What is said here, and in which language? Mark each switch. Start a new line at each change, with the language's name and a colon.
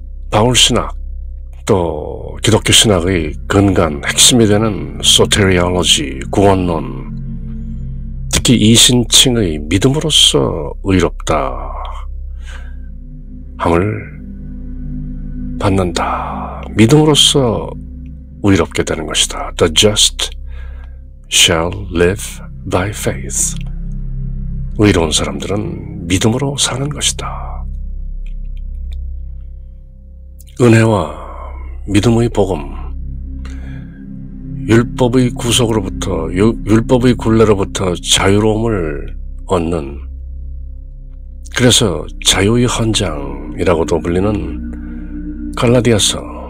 Korean: 바울 신학, 또 기독교 신학의 근간, 핵심이 되는 소테리올로지, 구원론, 특히 이신칭의 믿음으로써 의롭다 함을 받는다. 믿음으로써 의롭게 되는 것이다.
English: The just shall live by faith.
Korean: 의로운 사람들은 믿음으로 사는 것이다. 은혜와 믿음의 복음, 율법의 구속으로부터, 율법의 굴레로부터 자유로움을 얻는, 그래서 자유의 헌장이라고도 불리는 갈라디아서.